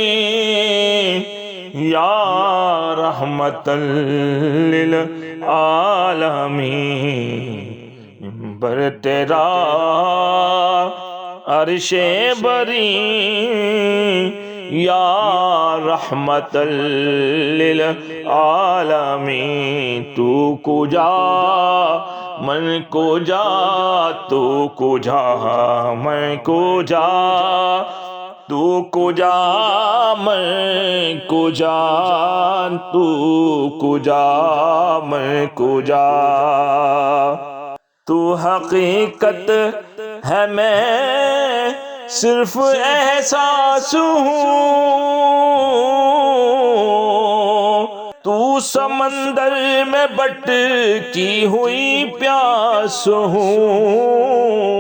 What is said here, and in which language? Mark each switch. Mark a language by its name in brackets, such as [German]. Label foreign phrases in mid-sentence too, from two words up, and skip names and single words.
[Arabic] یا رحمت للعالمین، [Urdu] منبر تیرا عرش بری، [Arabic] یا رحمت للعالمین، [Persian] تو کجا من کجا، تو کجا من کجا، تو کجا من کجا، تو کجا من کجا۔ [Urdu] تو حقیقت ہے میں صرف احساس ہوں، تو سمندر میں بٹکی ہوئی پیاس ہوں،